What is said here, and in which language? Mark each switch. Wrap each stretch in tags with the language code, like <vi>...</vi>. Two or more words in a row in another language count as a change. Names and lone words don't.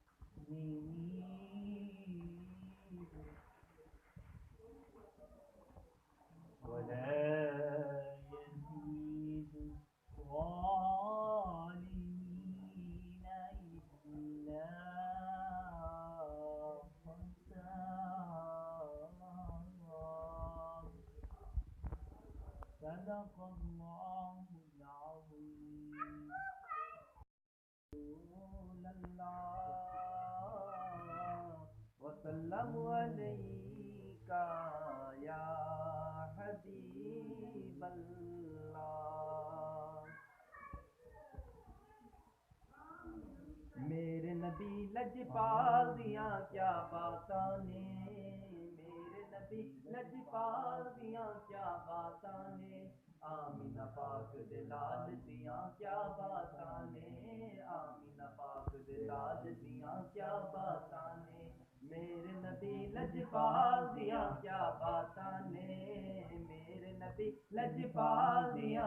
<ar>ولا يزيد الظالمين إلا صدق الله العظيم. رسول الله وسلم عليك يا حبيب الله.</ar> <pa>میرے نبی لجپال دیاں کیا باتاں نے، میرے نبی لجپال دیاں کیا باتاں نے، آمینہ پاک دے لال دیاں کیا باتاں نے، آمینہ پاک دے لال دیاں کیا باتاں نے، میرے نبی لجپال دیاں کیا باتاں نے، میرے نبی لجپال دیاں</pa>